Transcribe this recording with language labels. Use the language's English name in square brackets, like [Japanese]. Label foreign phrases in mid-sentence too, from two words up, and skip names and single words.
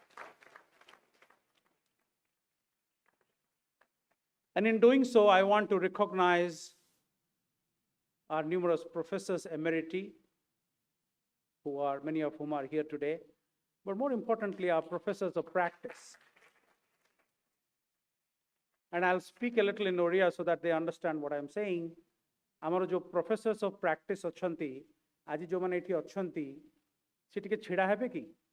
[English] And in doing so, I want to recognize our numerous professors emeriti, many of whom are here today, but more importantly, our professors of practice. And I'll speak a little in Oriya so that they understand what I'm saying. [Odia] ଆମର ଯୋ [English] professors of practice [Odia] ଅଛନ୍ତି, ଆଜି ଯୋ ମାନେ ଏଠି ଅଛନ୍ତି, se ଟିକେ ଛିଡ଼ା ହେବେ କି?